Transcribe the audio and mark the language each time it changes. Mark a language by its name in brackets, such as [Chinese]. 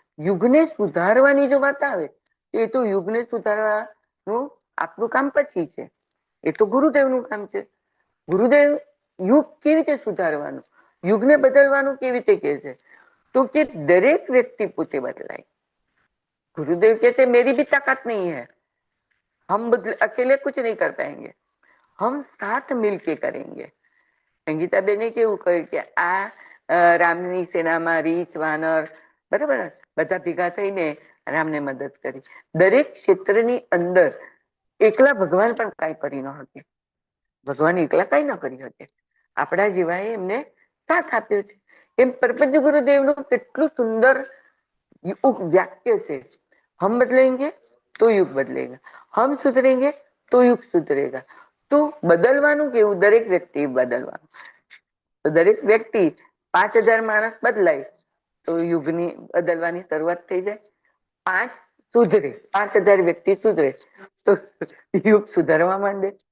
[Gujarati] યુગને સુધારવાની જો વાત આવે એ તો યુગને સુધારવાનું આપણું કામ પછી છે, એ તો ગુરુદેવનું કામ છે. ગુરુદેવ યુગ કેવી રીતે સુધારવાનું, યુગને બદલવાનું કેવી રીતે કહે છે તો કે દરેક વ્યક્તિ પોતે બદલાય. [Hindi] गुरुदेव कहते मेरी भी ताकत नहीं है, हम अकेले कुछ नहीं कर पाएंगे, हम साथ मिलके करेंगे. [Gujarati] સંગીતાબેને કેવું કહ્યું કે આ રામની સેનામાં રીંછ, વાનર બરાબર બધા ભેગા થઈને રામને મદદ કરી. દરેક ક્ષેત્રની અંદર એકલા ભગવાન પણ કાંઈ કરી ન શકે, ભગવાન એકલા કાંઈ ન કરી શકે, આપણા જેવાએ એમને સાથ આપ્યો છે. એમ પરપંચ ગુરુદેવનું કેટલું સુંદર વાક્ય છે, [Hindi] हम बदलेंगे तो युग बदलेगा, हम सुधरेंगे तो युग सुधरेगा. [Gujarati] તો બદલવાનું કેવું દરેક વ્યક્તિ બદલવાનું, તો દરેક વ્યક્તિ 5000 માણસ બદલાય તો યુગની બદલવાની શરૂઆત થઈ જાય. 5 સુધરે, 5000 વ્યક્તિ સુધરે તો યુગ સુધારવા માંડે.